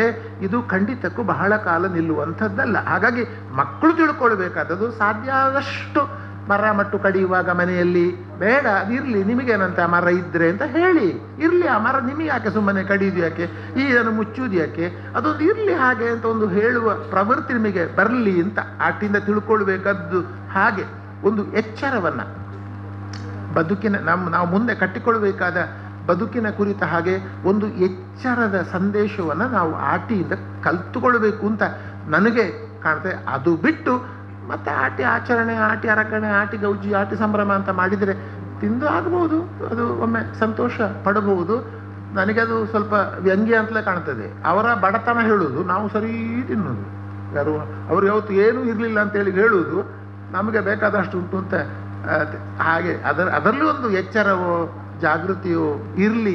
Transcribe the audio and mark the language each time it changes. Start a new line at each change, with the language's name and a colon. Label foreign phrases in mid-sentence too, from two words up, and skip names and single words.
Kannada: ಇದು ಖಂಡಿತಕ್ಕೂ ಬಹಳ ಕಾಲ ನಿಲ್ಲುವಂಥದ್ದಲ್ಲ. ಹಾಗಾಗಿ ಮಕ್ಕಳು ತಿಳ್ಕೊಳ್ಬೇಕಾದದ್ದು, ಸಾಧ್ಯ ಆದಷ್ಟು ಮರ ಮಟ್ಟು ಕಡಿಯುವಾಗ ಮನೆಯಲ್ಲಿ ಬೇಡ, ಅದಿರಲಿ, ನಿಮಗೇನಂತ ಮರ ಇದ್ರೆ ಅಂತ ಹೇಳಿ, ಇರಲಿ ಆ ಮರ, ನಿಮಗೆ ಯಾಕೆ ಸುಮ್ಮನೆ ಕಡಿಯುವುದು ಯಾಕೆ, ಈ ಇದನ್ನು ಮುಚ್ಚುವುದು ಯಾಕೆ, ಅದೊಂದು ಇರಲಿ ಹಾಗೆ ಅಂತ ಒಂದು ಹೇಳುವ ಪ್ರವೃತ್ತಿ ನಿಮಗೆ ಬರಲಿ ಅಂತ ಆಟಿಂದ ತಿಳ್ಕೊಳ್ಬೇಕಾದ್ದು. ಹಾಗೆ ಒಂದು ಎಚ್ಚರವನ್ನು ಬದುಕಿನ ನಾವು ಮುಂದೆ ಕಟ್ಟಿಕೊಳ್ಬೇಕಾದ ಬದುಕಿನ ಕುರಿತ ಹಾಗೆ ಒಂದು ಎಚ್ಚರದ ಸಂದೇಶವನ್ನು ನಾವು ಆಟಿಯಿಂದ ಕಲ್ತುಕೊಳ್ಬೇಕು ಅಂತ ನನಗೆ ಕಾಣ್ತದೆ. ಅದು ಬಿಟ್ಟು ಮತ್ತೆ ಆಟಿ ಆಚರಣೆ, ಆಟಿ ಅರಕಣೆ, ಆಟಿ ಗೌಜಿ, ಆಟಿ ಸಂಭ್ರಮ ಅಂತ ಮಾಡಿದರೆ ತಿಂದು ಆಗ್ಬೋದು, ಅದು ಒಮ್ಮೆ ಸಂತೋಷ ಪಡಬಹುದು. ನನಗದು ಸ್ವಲ್ಪ ವ್ಯಂಗ್ಯ ಅಂತಲೇ ಕಾಣ್ತದೆ. ಅವರ ಬಡತನ ಹೇಳುವುದು, ನಾವು ಸರಿ ತಿನ್ನೋದು, ಯಾರು ಅವರು ಯಾವತ್ತು ಏನೂ ಇರಲಿಲ್ಲ ಅಂತೇಳಿ ಹೇಳುವುದು, ನಮಗೆ ಬೇಕಾದಷ್ಟು ಉಂಟು ಅಂತ. ಹಾಗೆ ಅದರಲ್ಲೂ ಒಂದು ಎಚ್ಚರವೋ ಜಾಗೃತಿಯೋ ಇರಲಿ.